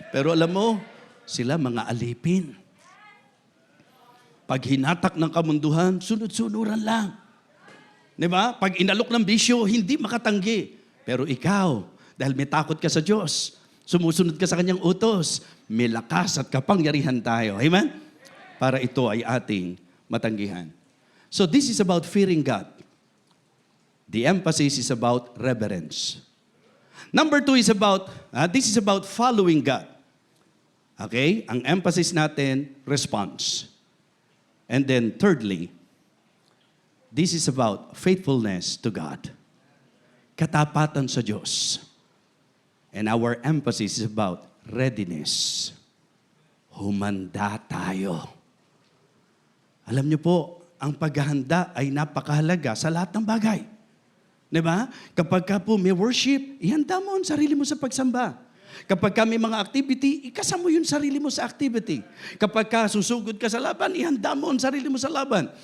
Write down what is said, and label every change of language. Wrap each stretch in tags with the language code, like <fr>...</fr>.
<tl>Pero alam mo, sila mga alipin. Pag hinatak ng kamunduhan, sunod-sunuran lang. Diba? Pag inalok ng bisyo, hindi makatanggi. Pero ikaw, dahil may takot ka sa Diyos, sumusunod ka sa Kanyang utos, may lakas at kapangyarihan tayo. Amen? Para ito ay ating matanggihan.</tl> <en>So this is about fearing God. The emphasis is about reverence. Number 2 is about, this is about following God. Okay?</en> <tl>Ang emphasis natin,</tl> <en>response. And then thirdly, this is about faithfulness to God.</en> <tl>Katapatan sa Diyos.</tl> <en>And our emphasis is about readiness.</en> <tl>Humanda tayo. Alam niyo po, ang paghahanda ay napakahalaga sa lahat ng bagay. Diba? Kapag ka po may worship, ihanda mo ang sarili mo sa pagsamba. Kapag ka may mga activity, ikasama mo yung sarili mo sa activity. Kapag ka susugod ka sa laban, ihanda mo ang sarili mo sa laban.</tl>